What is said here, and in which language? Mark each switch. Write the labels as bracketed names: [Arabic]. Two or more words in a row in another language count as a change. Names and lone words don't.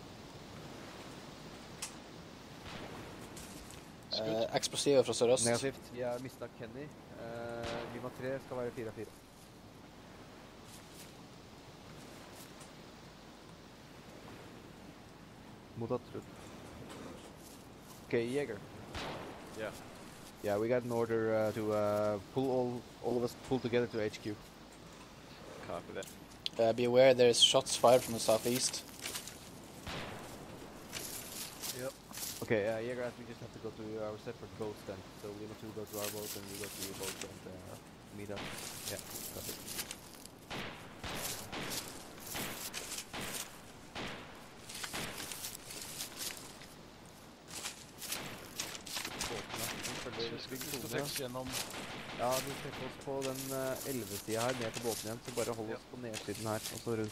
[Norwegian] Eksplosiver fra sørøst. Negativt. Jeg har mistet Kenny. Lima 3 skal være 4-4. Mottatt. [English] Okay, Jaeger. Yeah. Yeah, we got an order to pull all of us pull together to HQ. Copy that. Be aware there's shots fired from the southeast. Yep. Okay, Jaeger, we just have to go to our separate boats then. So Lima 2 go to our boat and we go to your boat and meet up. Yeah, copy. [Norwegian] Vi skal trekkes gjennom. Ja, vi trekker oss på den 11-siden her, ned til båten igjen, så bare hold oss på nedsiden her, og så rundt.